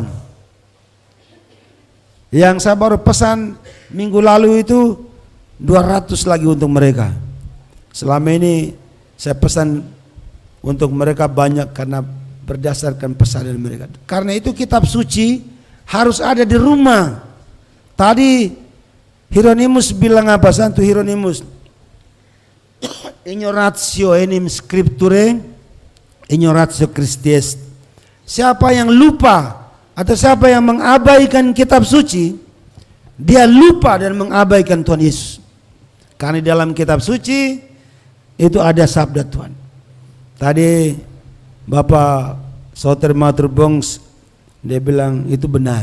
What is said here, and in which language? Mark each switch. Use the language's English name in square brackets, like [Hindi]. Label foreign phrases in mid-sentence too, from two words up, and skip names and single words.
[Indonesian] Yang saya baru pesan minggu lalu itu 200 lagi untuk mereka. Selama ini saya pesan untuk mereka banyak karena berdasarkan pesanan mereka. Karena itu kitab suci harus ada di rumah. Tadi Hieronymus bilang apa? [Latin] Santo Hieronymus, ignoratio enim scripture, ignoratio Christi est. [Indonesian] Siapa yang lupa atau siapa yang mengabaikan kitab suci, dia lupa dan mengabaikan Tuhan Yesus. Karena di dalam kitab suci itu ada sabda Tuhan. Tadi Bapak Soter Maturbongs dia bilang itu benar.